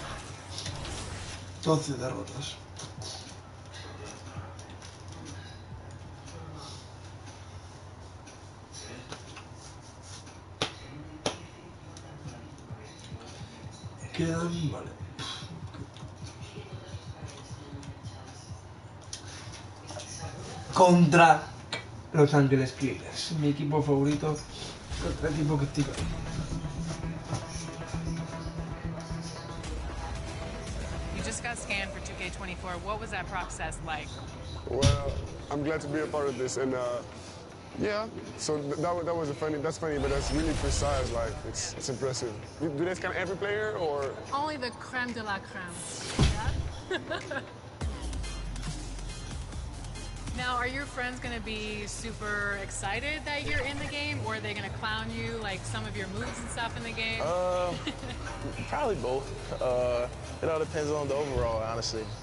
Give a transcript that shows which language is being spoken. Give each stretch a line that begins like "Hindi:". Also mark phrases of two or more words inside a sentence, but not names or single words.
Spanish: 12 derrotas. Quedan, vale. Contra Los Ángeles Clippers, mi equipo favorito, contra el equipo que estoy ahí.
English: Got scanned for 2K24. What was that process like? Well, I'm glad to be a part of this, and yeah. So that was that's funny, but that's really precise. Like it's impressive. Do they scan every player or? Only the
French: creme de la creme.
English: Yeah. Now, are your friends going to be super excited that you're in the game, or are they going to clown you, like some of your moves and stuff in the game? Probably both. It all depends on the overall, honestly.